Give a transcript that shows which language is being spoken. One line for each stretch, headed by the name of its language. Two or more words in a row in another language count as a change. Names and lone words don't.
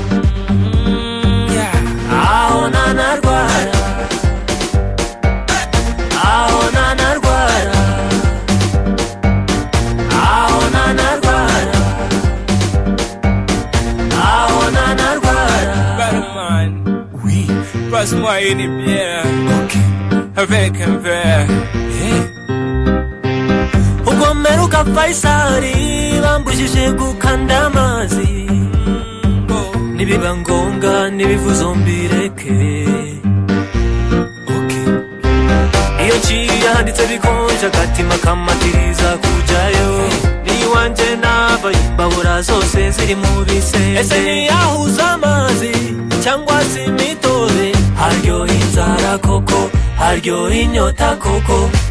Kinyarwanda: aho nanarwara aho nanarwara aho nanarwara aho nanarwara
French: Batman, oui, passe-moi une bière, ok, avec un verre,
Kinyarwanda: ubwo mperuka Faisali bambujije gukanda amazi nibiba ngombwa nibivuzo mbireke iyo nciye handitse bikonje agatima kamatiriza kujyayo niwanje nava imbabura zose ziri mu bisenge ese ntiyahuza amazi cyangwa se imitobe haryoha inzara koko haryoha inyota koko